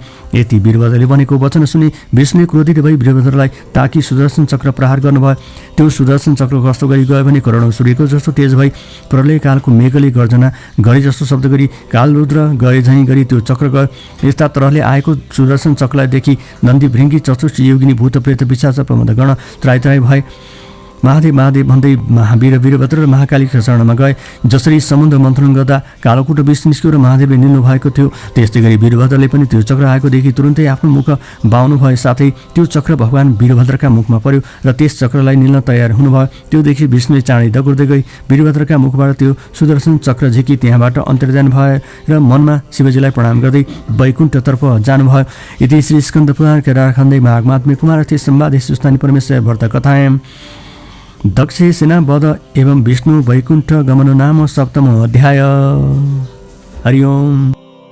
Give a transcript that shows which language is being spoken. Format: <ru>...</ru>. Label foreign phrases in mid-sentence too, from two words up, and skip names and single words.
<ne>यति वीरभद्रले भनेको वचन सुनि विष्णुले क्रोधित भई वीरभद्रलाई ताकि सुदर्शन चक्र प्रहार गर्नुभयो। त्यो सुदर्शन चक्र कस्तो गरी गयो भने करोडौँ सूर्यको जस्तो तेज भई प्रलय कालको मेघले गर्जना गरे जस्तो शब्द गरी कालरुद्र गए झैँ गरी त्यो चक्र गयो। यस्ता तरहले आएको सुदर्शन चक्रलाई देखि नन्दी भृङ्गी चतुष्ट योगिनी भूत प्रेत पिशाच प्रमोद गण त्राई त्राई भए। महादेव महादेव भन्दै महावीर वीरभद्र र महाकालीका शरणमा गए। जसरी समुद्र मन्थन गर्दा कालोकुट विष निस्क्यो र महादेवले निल्नु भएको थियो, त्यस्तै गरी वीरभद्रले पनि त्यो चक्र आएको देखि तुरुन्तै आफ्नो मुख बाउनु भयो। साथै त्यो चक्र भगवान वीरभद्रका मुखमा पर्यो र त्यस चक्रलाई निल्न तयार हुनुभयो। त्यो देखि विष्णुले चाँडै दगुर्दै गई वीरभद्रका मुखबाट त्यो सुदर्शन चक्र झिकी त्यहाँबाट अन्तर्धान भए र मनमा शिवजीलाई प्रणाम गर्दै वैकुण्ठतर्फ जानुभयो।</ne> <sa>यति श्री स्कन्द पुराण केदार खण्डे माघमात्म्य कुमारस्ते सम्वादे सुस्थानी परमेश्वर व्रत कथायां दक्ष सेना वध एवं विष्णु वैकुण्ठ गमन नाम सप्तम अध्याय। हरि ओम।</sa>